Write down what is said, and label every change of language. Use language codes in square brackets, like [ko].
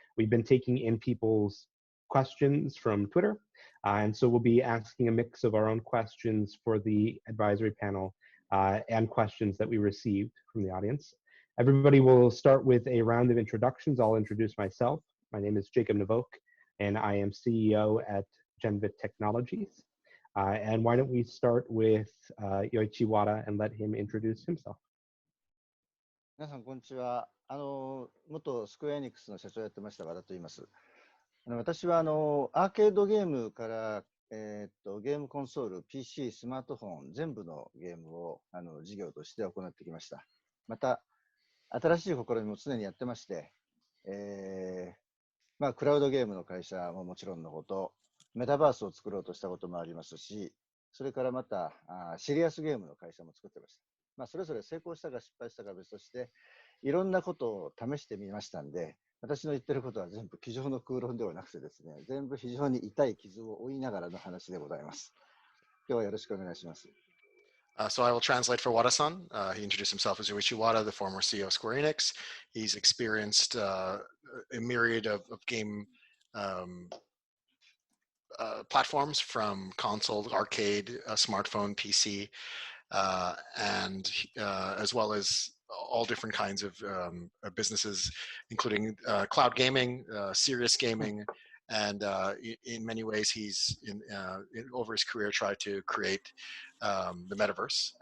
[en] We've been taking in people's questions from Twitter, and so we'll be asking a mix of our own questions for the advisory panel and questions that we received from the audience. Everybody will start with a round of introductions. I'll introduce myself. My name is Jacob Navok, and I am CEO at Genvid Technologies. And why don't we start with Yoichi Wada and let him introduce himself. [ja] 皆さん、こんにちは。元スクエアエニックスの社長をやってました和田と言います。私はアーケードゲームから、ゲームコンソール、PC、スマートフォン、全部のゲームを事業として行ってきました。また、新しい試みも常にやってまして、クラウドゲームの会社ももちろんのこと、メタバースを作ろうとしたこともありますし、それからまたシリアスゲームの会社も作ってました。それぞれ成功したか失敗したか別として、いろんなことを試してみましたんで、私の言ってることは全部机上の空論ではなくてですね、全部非常に痛い傷を負いながらの話でございます。今日はよろしくお願いします。 [en] So I will translate for Wada-san. He introduced himself as Yoichi Wada, the former CEO of Square Enix. He's experienced a myriad of game platforms, from console, arcade, smartphone, PC, and as well as all different kinds of businesses, including cloud gaming, serious gaming, and in many ways he's over his career tried to create the metaverse.